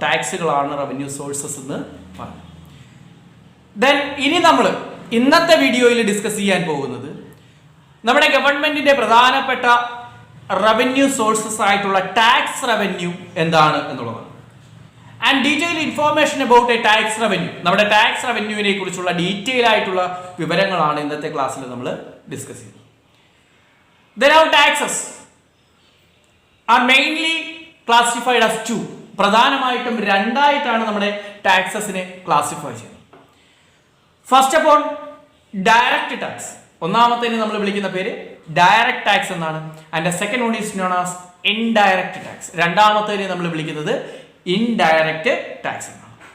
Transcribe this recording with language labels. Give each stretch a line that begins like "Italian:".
Malayalam: ടാക്സുകളാണ് revenue sources എന്ന് പറഞ്ഞു. Then ഇനി നമ്മൾ ഇന്നത്തെ വീഡിയോയിൽ ഡിസ്കസ് ചെയ്യാൻ പോകുന്നത് നമ്മുടെ ഗവൺമെന്റിന്റെ പ്രധാനപ്പെട്ട റവന്യൂ സോഴ്സസ് ആയിട്ടുള്ള ടാക്സ് റവന്യൂ എന്താണ് എന്നുള്ളതാണ്.
English: and detail information about a tax revenue,
Malayalam: നമ്മുടെ ടാക്സ് റവന്യൂവിനെ കുറിച്ചുള്ള ഡീറ്റെയിൽ ആയിട്ടുള്ള വിവരങ്ങളാണ് ഇന്നത്തെ ക്ലാസ്സിൽ നമ്മൾ ഡിസ്കസ് ചെയ്യുന്നത്.
English: Then our taxes are mainly classified as two.
Malayalam: പ്രധാനമായിട്ടും രണ്ടായിട്ടാണ് നമ്മുടെ ടാക്സസിനെ ക്ലാസിഫൈ ചെയ്യുന്നത്.
English: first of all direct tax,
Malayalam: ഒന്നാമത്തേന് നമ്മൾ വിളിക്കുന്ന പേര് ഡയറക്റ്റ് ടാക്സ് എന്നാണ്.
English: and second one is known as indirect tax,
Malayalam: രണ്ടാമത്തേന് നമ്മൾ വിളിക്കുന്നത് ഇൻഡയറക്റ്റ് ടാക്സ് എന്നാണ്.